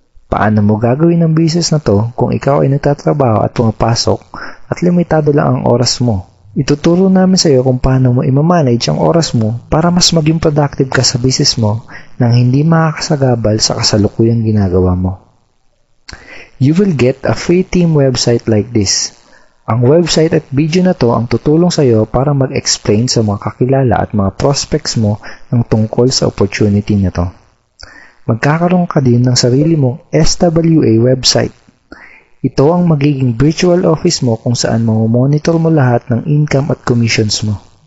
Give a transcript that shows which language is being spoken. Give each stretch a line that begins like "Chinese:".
Filipino: Paano mo gagawin ang business na to kung ikaw ay nagtatrabaho at pumapasok at limitado lang ang oras mo? Ituturo namin sa iyo kung paano mo i-manage ang oras mo para mas maging productive ka sa business mo nang hindi makakasagabal sa kasalukuyang ginagawa mo.
English: You will get a free team website like this.
Filipino: Ang website at video na to ang tutulong sa iyo para mag-explain sa mga kakilala at mga prospects mo ng tungkol sa opportunity na to. Magkakaroon ka din ng sarili mong SWA website. Ito ang magiging virtual office mo kung saan mamomonitor mo lahat ng income at commissions mo.